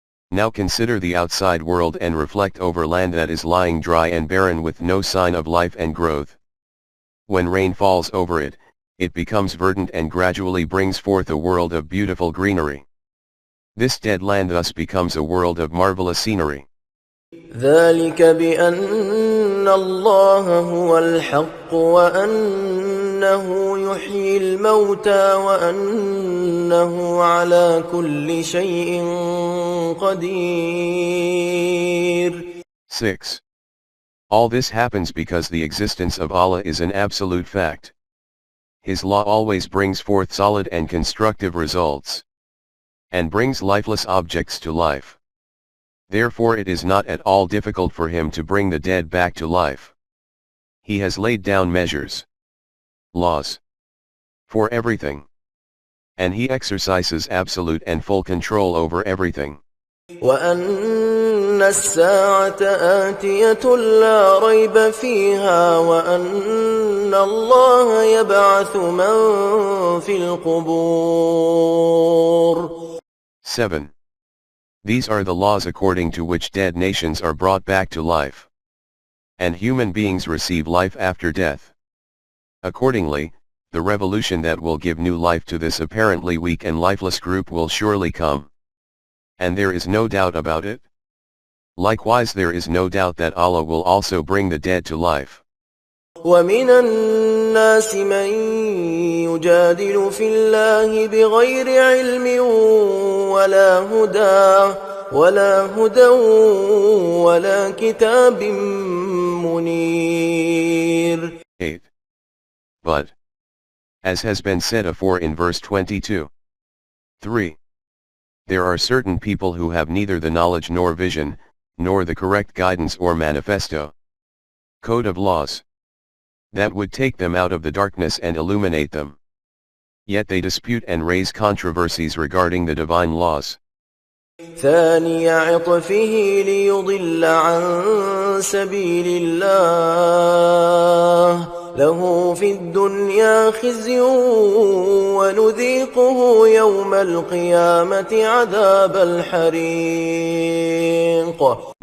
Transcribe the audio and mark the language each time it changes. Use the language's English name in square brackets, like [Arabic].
[English] Now consider the outside world and reflect over land that is lying dry and barren with no sign of life and growth. When rain falls over it, it becomes verdant and gradually brings forth a world of beautiful greenery. This dead land thus becomes a world of marvelous scenery. [Arabic] ذلك بأن الله هو الحق وأنه يحيي الموتى وأنه على كل شيء قدير. [English] 6. All this happens because the existence of Allah is an absolute fact. His law always brings forth solid and constructive results, and brings lifeless objects to life. Therefore it is not at all difficult for him to bring the dead back to life. He has laid down measures, laws, for everything, and he exercises absolute and full control over everything. [Arabic] وأن الساعة آتية لا ريب فيها وأن الله يبعث من في القبور. [English] 7. These are the laws according to which dead nations are brought back to life, and human beings receive life after death. Accordingly, the revolution that will give new life to this apparently weak and lifeless group will surely come. And there is no doubt about it. Likewise, there is no doubt that Allah will also bring the dead to life. [Arabic] ومن الناس من يجادل في الله بغير علم ولا هدى ولا كتاب منير. [English] 8. But, as has been said afore in verse 22. 3. There are certain people who have neither the knowledge nor vision, nor the correct guidance or manifesto, code of laws, that would take them out of the darkness and illuminate them. Yet they dispute and raise controversies regarding the divine laws. [Arabic] ثاني عطفه ليضل عن سبيل الله له في الدنيا خزي ونذيقه يوم القيامة عذاب الحريق.